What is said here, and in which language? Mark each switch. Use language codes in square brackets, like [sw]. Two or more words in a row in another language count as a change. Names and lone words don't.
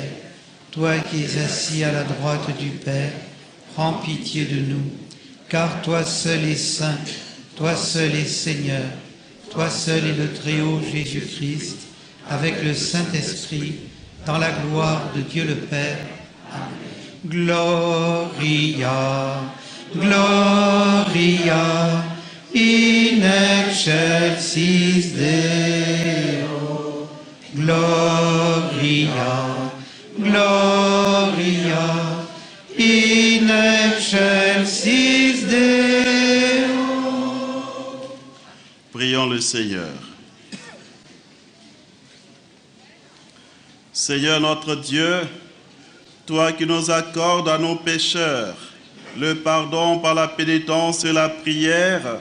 [fr] Toi qui es assis à la droite du Père, prends pitié de nous, car toi seul es saint, toi seul es Seigneur, toi seul est le Très-Haut Jésus-Christ, avec le Saint-Esprit, dans la gloire de Dieu le Père. Amen. [la] Gloria, Gloria, in excelsis Deo. Gloria, Gloria, in excelsis Deo. [fr] Prions le Seigneur. Seigneur notre Dieu, toi qui nous accordes à nos pécheurs le pardon par la pénitence et la prière,